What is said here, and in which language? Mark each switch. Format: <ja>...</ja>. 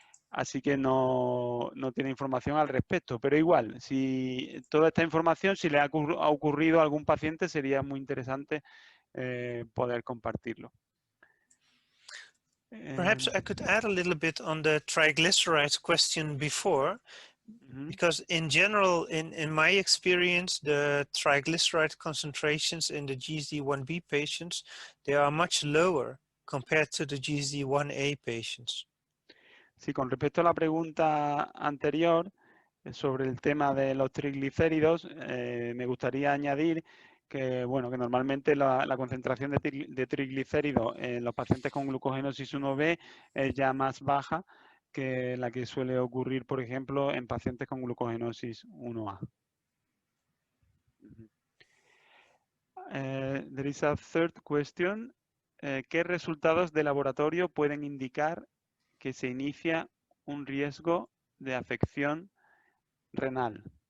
<es>Así que no tiene información al respecto. Pero igual, si toda esta información, si le ha ocurrido a algún paciente, sería muy interesante poder compartirlo.</es> <en>Perhaps I could add a little bit on the triglycerides question before, because in general, in my experience, the triglyceride concentrations in the GSD1B patients, they are much lower compared to the GSD1A patients.</en> <es>Sí, con respecto a la pregunta anterior sobre el tema de los triglicéridos, me gustaría añadir que, bueno, que normalmente la concentración de triglicéridos en los pacientes con glucogenosis 1B es ya más baja que la que suele ocurrir, por ejemplo, en pacientes con glucogenosis 1A.</es> <en>There is a third question.</en> <es>¿Qué resultados de laboratorio pueden indicar que se inicia un riesgo de afección renal?</es>